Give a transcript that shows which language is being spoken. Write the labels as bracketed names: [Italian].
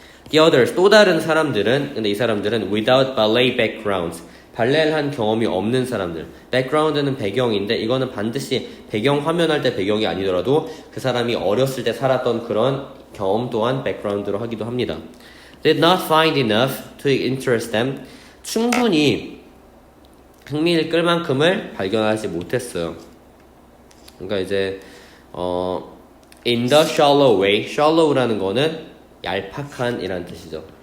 [English] The others, [Korean] 또 다른 사람들은, 근데 이 사람들은 [English] without ballet backgrounds, [Korean] 발레를 한 경험이 없는 사람들. background는 배경인데 이거는 반드시 배경 화면할 때 배경이 아니더라도 그 사람이 어렸을 때 살았던 그런 경험 또한 background로 하기도 합니다. [English] Did not find enough to interest them. [Korean] 충분히 흥미를 끌 만큼을 발견하지 못했어요. 그러니까 이제 in the shallow way, shallow라는 거는 얄팍한이라는 뜻이죠.